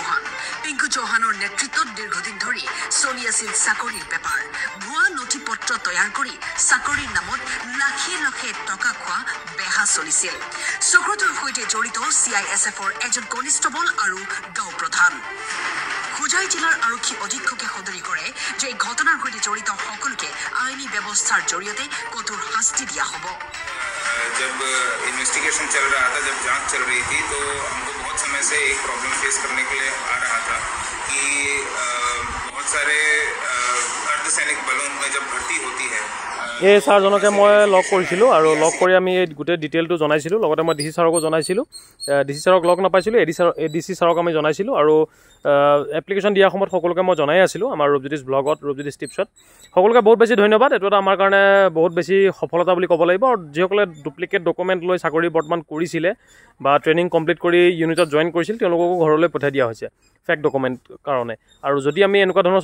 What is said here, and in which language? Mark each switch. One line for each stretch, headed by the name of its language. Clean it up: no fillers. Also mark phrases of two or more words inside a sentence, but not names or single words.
Assamese: চৌহানৰ নেতৃত্বত দীৰ্ঘদিন ধৰি চলি আছিল চাকৰিৰ বেপাৰ ভুৱা নথি পত্ৰ তৈয়াৰ কৰি চাকৰিৰ নামত লাখে লাখে টকা খোৱা বেহা চলিছিল চক্ৰটোৰ সৈতে জড়িত CISFৰ এজন কনিষ্টবল আৰু গাঁও প্ৰধান হোজাই জিলাৰ আৰক্ষী অধীক্ষকে সদৰি কৰে যে এই ঘটনাৰ সৈতে জড়িত সকলকে আইনী ব্যৱস্থাৰ জৰিয়তে কঠোৰ শাস্তি দিয়া হ'ব
Hindi: जब इन्वेस्टिगेशन चल रहा था जब जांच चल रही थी तो हमको बहुत समय से एक
English: problem face
Hindi: करने के लिए आ रहा था कि बहुत सारे अर्धसैनिक बलों में जब भर्ती होती है
Assamese: এই ছাৰজনকে মই লগ কৰিছিলোঁ আৰু লগ কৰি আমি এই গোটেই ডিটেইলটো জনাইছিলোঁ লগতে মই ডিচি ছাৰকো জনাইছিলোঁ ডিচি ছাৰক লগ নাপাইছিলোঁ এডিচি ছাৰক আমি জনাইছিলোঁ আৰু এপ্লিকেশ্যন দিয়াৰ সময়ত সকলোকে মই জনাই আছিলোঁ আমাৰ ৰূপজ্যোতিষ ব্লগত ৰূপজ্যোতিষ টিপছত সকলোকে বহুত বেছি ধন্যবাদ এইটো এটা আমাৰ কাৰণে বহুত বেছি সফলতা বুলি ক'ব লাগিব আৰু যিসকলে
English: duplicate document
Assamese: লৈ চাকৰি বৰ্তমান কৰিছিলে বা
English: training complete
Assamese: কৰি ইউনিটত জইন কৰিছিল তেওঁলোককো ঘৰলৈ পঠাই দিয়া হৈছে
English: fake document
Assamese: কাৰণে আৰু যদি আমি এনেকুৱা ধৰণৰ